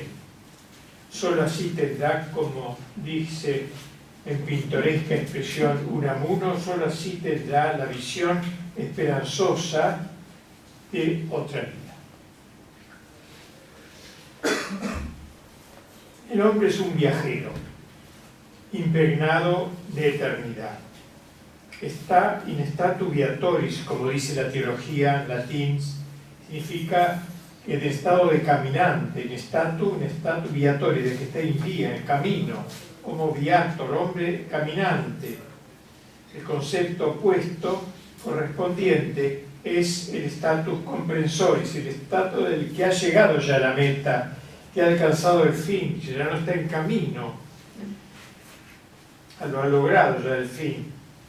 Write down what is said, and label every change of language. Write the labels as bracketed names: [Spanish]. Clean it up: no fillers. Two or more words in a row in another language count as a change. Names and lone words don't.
[Spanish] Solo así tendrá, como dice en pintoresca expresión Unamuno, solo así tendrá la visión esperanzosa de otra vida. El hombre es un viajero, impregnado de eternidad. [Latin] Está in statu viatoris, [Spanish] como dice la teología en latín, significa que de estado de caminante, [Latin] in statu viatoris, [Spanish] de que está en vía, en camino, como viator, hombre caminante. El concepto opuesto correspondiente es el [Latin] status comprensoris, [Spanish] el estado del que ha llegado ya a la meta, que ha alcanzado el fin, que ya no está en camino, lo ha logrado ya el fin.